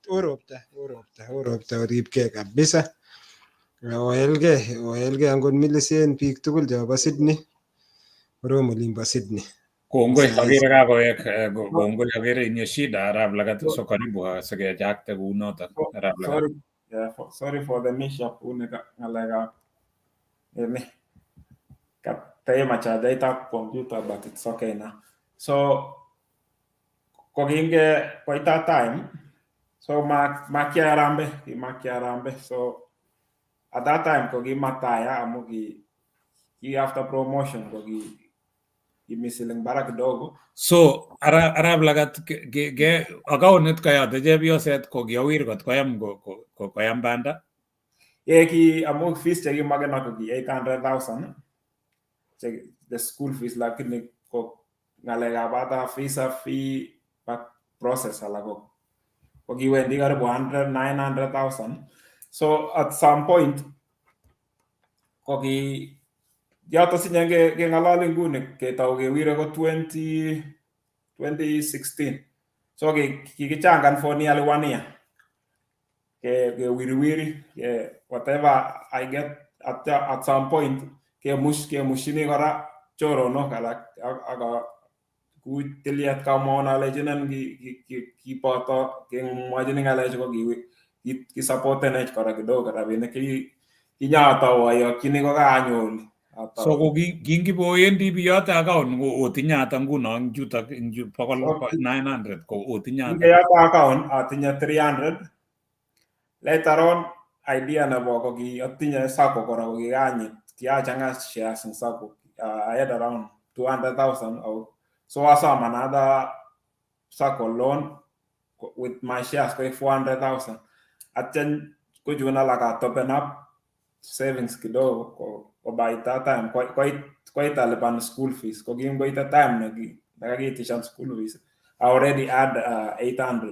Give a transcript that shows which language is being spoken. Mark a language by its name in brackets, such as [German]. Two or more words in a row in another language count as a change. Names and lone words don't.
[Kalenjin] Ropta oripkei kabisa. Oelgei angot Millicent biik tugul chobo Sydney. Korom olimbo Sydney. Kongoi agere kakoek kongoi agere inye shida arap Lagat so karibu sikejakte kunoto arap Lagat. [English] Sorry for the mishap [Kalenjin] ngalekab katema chajaitab [English] computer but it's okay now. [Kalenjin] So kokinge koita time so makiarambe so [English] at that time [Kalenjin] kokimataya amu ki [English] after promotion [Kalenjin] kimisiling barak kidogo. So arap Lagat ge account kayate chepyoset kokiawir kot koyam banda. Ki amu fees chekimagena ko ki 800,000 [English] the school fees [Kalenjin] lakini ko ngalekab ata [English] visa fee back process [Kalenjin] alako kokiwendi karibu 900,000. So at some point koki yoto sinye kengalali nguni ketau kewire ko 2016 so kikichangan [English] for nearly 1 year [Kalenjin] kewiriwiri [English] whatever I get at some point [Kalenjin] kemushini kora choronok alak aka kutiliet kamona lejinen kipoto kemwachini ngalechu ko kisupportenech kora kidogo rabinik kinyatawa yakini ko kaanyor. So ko kingiboendi biyote account ko otinyata nguno juta 900 ko otinyata. Ngiyata account atinya 300. [English] Later on [Kalenjin] idea nebo ko atinye sako kora ko kiachanga [English] shares in [Kalenjin] sako. [English] I had around 200,000 out. So asam another sako loan with my shares for 400,000. [Kalenjin] Aten ko juna Lagat [English] open up savings [Kalenjin] kidogo ko [English] by that time quite [Kalenjin] alipan [English] school fees [Kalenjin] ko [English] by that time [Kalenjin] nagagitishan [English] school fees I already had 800.